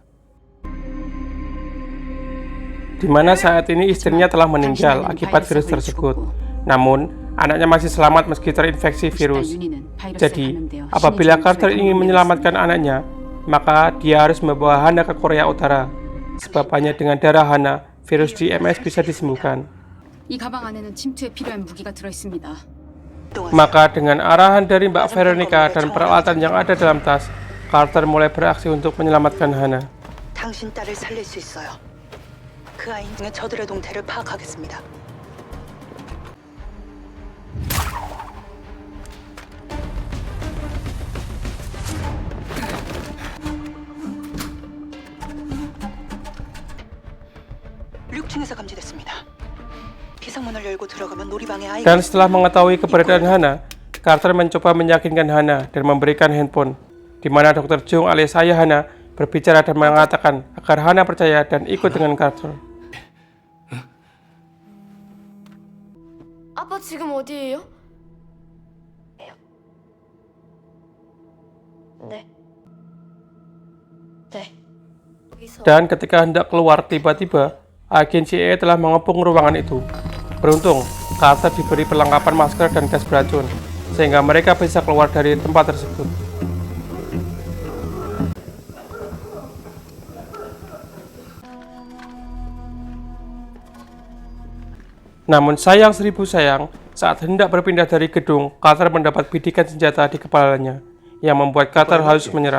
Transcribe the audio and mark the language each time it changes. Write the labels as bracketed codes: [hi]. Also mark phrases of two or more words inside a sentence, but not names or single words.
[id] Di mana saat ini istrinya telah meninggal akibat virus tersebut, namun anaknya masih selamat meski terinfeksi virus. Jadi, apabila Carter ingin menyelamatkan anaknya, maka dia harus membawa Hana ke Korea Utara, sebab hanya dengan darah Hana, virus DMS bisa disembuhkan. [ko] 이 가방 안에는 침투에 필요한 무기가 들어있습니다. [id] Maka dengan arahan dari Mbak Veronica dan peralatan yang ada dalam tas, Carter mulai beraksi untuk menyelamatkan Hana. [ko] 당신 딸을 살릴 수 있어요. 그 아이 중에 저들의 동태를 파악하겠습니다. 륙층에서 감지됐습니다. 비상문을 열고 들어가면 놀이방에 아이가 [id] Dan setelah mengetahui keberadaan Hana, Carter mencoba meyakinkan Hana dan memberikan handphone, di mana Dr. Jung alias ayah Hana berbicara dan mengatakan agar Hana percaya dan ikut dengan Carter. [ko] 아빠 지금 어디예요? 네. 네. [id] Dan ketika hendak keluar, tiba-tiba agen CIA telah mengepung ruangan itu. Beruntung, Carter diberi perlengkapan masker dan gas beracun, sehingga mereka bisa keluar dari tempat tersebut. Namun sayang seribu sayang, saat hendak berpindah dari gedung, Carter mendapat bidikan senjata di kepalanya, yang membuat Carter harus menyerah.